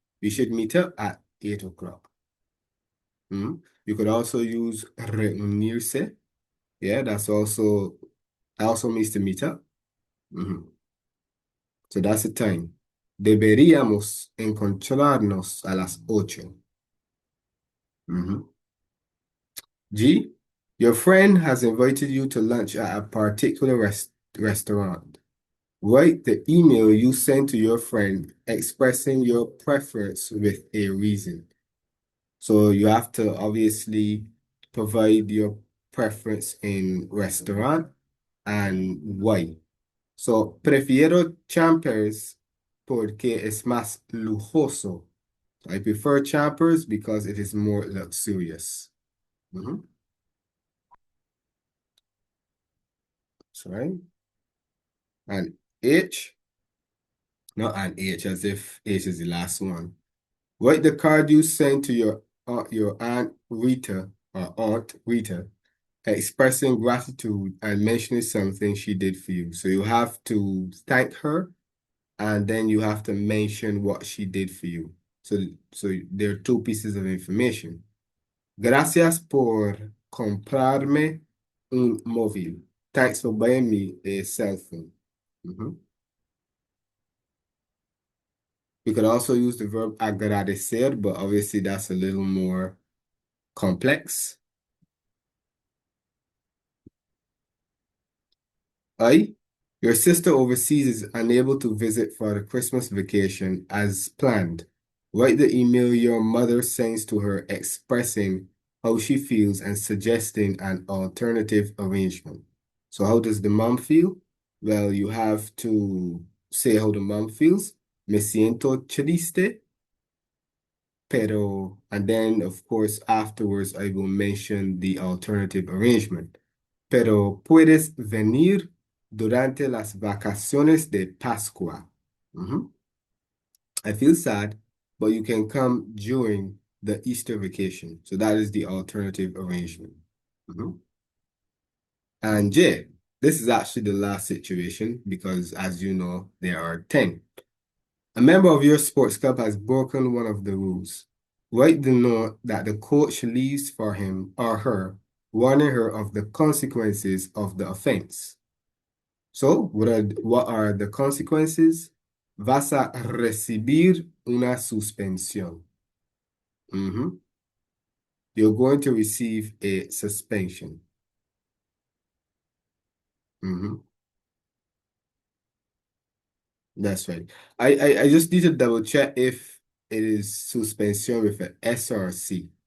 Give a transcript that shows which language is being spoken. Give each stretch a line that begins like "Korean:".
English: We should meet up at 8 o'clock. You could also use reunirse. Yeah, that also means to meet up. Mhm. So that's the time.
Spanish: Deberíamos encontrarnos a las 8. Mhm.
English: G, your friend has invited you to lunch at a particular restaurant. Write the email you send to your friend expressing your preference with a reason. So you have to obviously provide your preference in restaurant and why.
Spanish: So, prefiero Champers porque es más lujoso.
English: I prefer Champers because it is more luxurious. Mhm. That's right. And H, not an H, as if H is the last one. Write the card you sent to your Aunt Rita or Aunt Rita, expressing gratitude and mentioning something she did for you. So you have to thank her, and then you have to mention what she did for you. So there are two pieces of information.
Spanish: Gracias por comprarme un móvil.
English: Thanks for buying me a cell phone. Mhm. You could also use the verb agradecer, but obviously that's a little more complex. I, your sister overseas is unable to visit for the Christmas vacation as planned. Write the email your mother sends to her expressing how she feels and suggesting an alternative arrangement. So how does the mom feel? Well, you have to say how the mom feels.
Spanish: Me siento triste, pero,
English: and then of course afterwards I will mention the alternative arrangement.
Spanish: Pero puedes venir durante las vacaciones de Pascua. Mhm.
English: I feel sad, but you can come during the Easter vacation. So that is the alternative arrangement. Mhm. And J, this is actually the last situation because, as you know, there are 10. A member of your sports club has broken one of the rules. Write the note that the coach leaves for him or her, warning her of the consequences of the offense. So, what are the consequences?
Spanish: Vas a recibir una suspensión. Mhm.
English: You're going to receive a suspension. Mhm. That's right. I just need to double check if it is suspension with an S or a C.